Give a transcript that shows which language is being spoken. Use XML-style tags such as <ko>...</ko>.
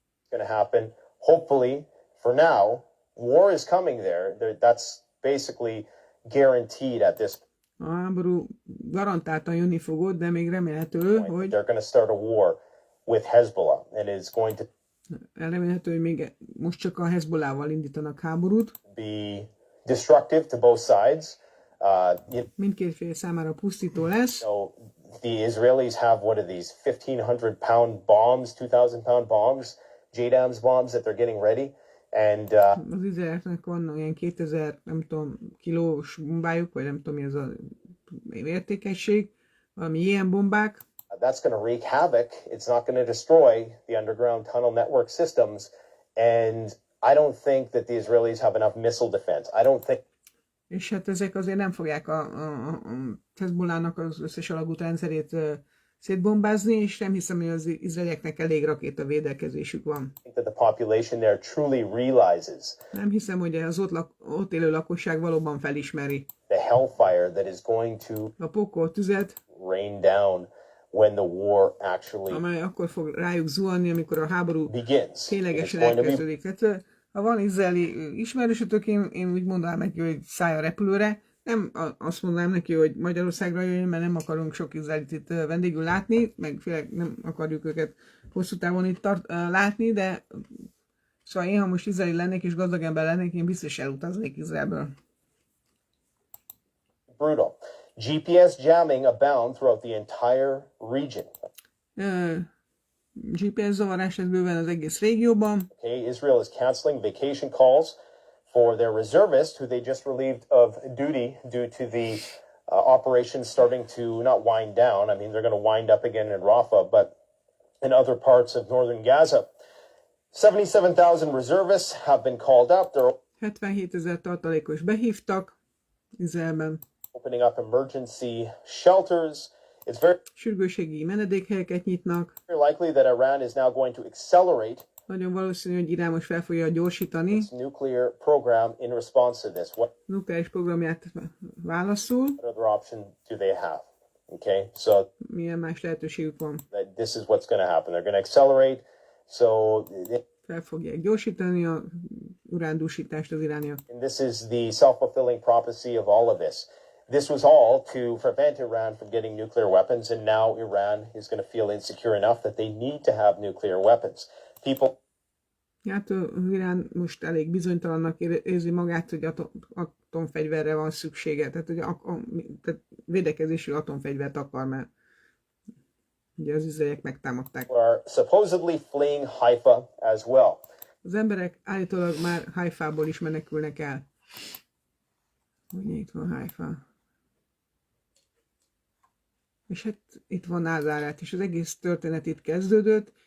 <en>Going to happen. Hopefully, for now, war is coming there. That's basically guaranteed at this</en> <hu>A háború garantáltan jönni fog ott, de még remélhető, hogy</hu> <en>they're going to start a war with Hezbollah, and it's going to</en> <hu>remélhető, hogy még most csak a Hezbollával indítanak háborút.</hu> <en>Be destructive to both sides.</en> <hu>Mindkét fél számára pusztító lesz.</hu> <en>So the Israelis have what are these 1,500-pound bombs, 2,000-pound bombs, JDAMS bombs that they're getting ready, and</en> <hu>az izraeleknek van olyan 2000, nem tudom, kilós bombájuk, vagy nem tudom mi az a értékesség, valami ilyen bombák.</hu> <en>That's going to wreak havoc. It's not going to destroy the underground tunnel network systems, and I don't think that the Israelis have enough missile defense. I don't think.</en> <hu>És hát ezek azért nem fogják a Hezbollahnak az összes alagút rendszerét szétbombázni, és nem hiszem, hogy az izraelieknek elég rakétavédekezésük van.</hu> <en>That the population there truly realizes</en> <hu>Nem hiszem, hogy az ott élő lakosság valóban felismeri</hu> <en>the hellfire that is going to</en> <hu>a pokol tüzet,</hu> <en>rain down when the war actually</en> <hu>amely akkor fog rájuk zuhanni, amikor a háború</hu> <en>begins.</en> <hu>ténylegesen</hu> <en>It's going to be</en> <hu>elkezdődik. Tehát ha van izraeli ismerősötök, én úgy mondanám neki, hogy szállj a repülőre. Nem azt mondanám neki, hogy Magyarországra jöjjön, mert nem akarunk sok izraelit itt vendégül látni, meg főleg nem akarjuk őket hosszú távon itt látni, de szóval én, ha most izraeli lennék és gazdag ember lennék, én biztos elutaznék Izraelből.</hu> <en>brutal. GPS jamming abound throughout the entire region.</en> <hu>GPS zavarás ez bőven az egész régióban.</hu> <en>Okay, Israel is canceling vacation calls for their reservists who they just relieved of duty due to the operations starting to not wind down. I mean, they're going to wind up again in Rafah, but in other parts of northern Gaza. 77,000 reservists have been called up. They're</en> <hu>77 000 tartalékos behívtak Izraelben.</hu> <en>opening up emergency shelters. It's very</en> <hu>Sürgősségi menedékhelyeket nyitnak.</hu> <en>likely that Iran is now going to accelerate</en> <hu>Nagyon valószínű, hogy Irán most fel fogja gyorsítani</hu> <en>its nuclear program in response to this. What</en> <hu>nukleáris programját válaszul.</hu> <en>other option do they have? Okay, so</en> <hu>Milyen más lehetőségük van?</hu> <en>that this is what's going to happen. They're going to accelerate. So</en> <hu>Fel fogják gyorsítani a urándúsítást az irániak.</hu> <en>and this is the self-fulfilling prophecy of all of this. This was all to prevent Iran from getting nuclear weapons, and now Iran is going to feel insecure enough that they need to have nuclear weapons. People</en> <hu>Hát az Irán most elég bizonytalannak érzi magát, hogy atomfegyverre van szüksége. Tehát, hogy tehát védekezésű atomfegyvert akar, mert ugye az izraeliek megtámadták.</hu> <en>are supposedly fleeing Haifa as well.</en> <hu>Az emberek állítólag már Haifából is menekülnek el. Ugye itt van Haifa. És hát itt van Názárát, és az egész történet itt kezdődött.</hu>